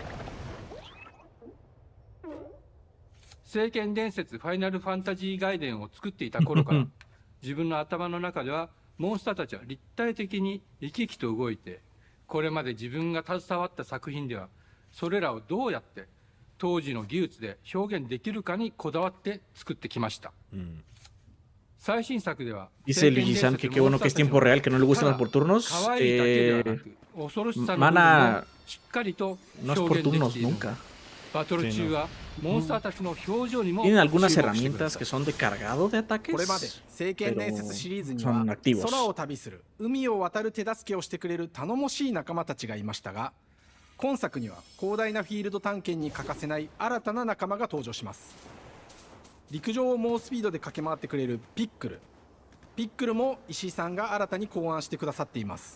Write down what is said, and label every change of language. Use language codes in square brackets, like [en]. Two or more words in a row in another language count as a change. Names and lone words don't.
[ja] 聖剣伝説ファイナルファンタジー外伝を作っていた頃から自分の頭の中ではモンスターたちは立体的に生き生きと動いて、これまで自分が携わった作品ではそれらをどうやって当時の技術で表現できるかにこだわって作ってきました。最新作では [es] Dice Luigi-san que qué bueno que es tiempo real, que no le gustan los por turnos. Mana no es por turnos nunca. [ja] バトル中はモンスターたちの表情にも [es] Tienen algunas [ja] 注目してくだ [es] herramientas [ja] さい。 [es] que son de cargado de [ja] これまで [es] ataques, [ja] 聖剣伝説シリーズには [es] son activos. [ja] 空を旅する海を渡る手助けをしてくれる頼もしい仲間たちがいましたが、今作には広大なフィールド探検に欠かせない新たな仲間が登場します。陸上を猛スピードで駆け回ってくれるピックル。ピックルも石井さんが新たに考案してくださっています。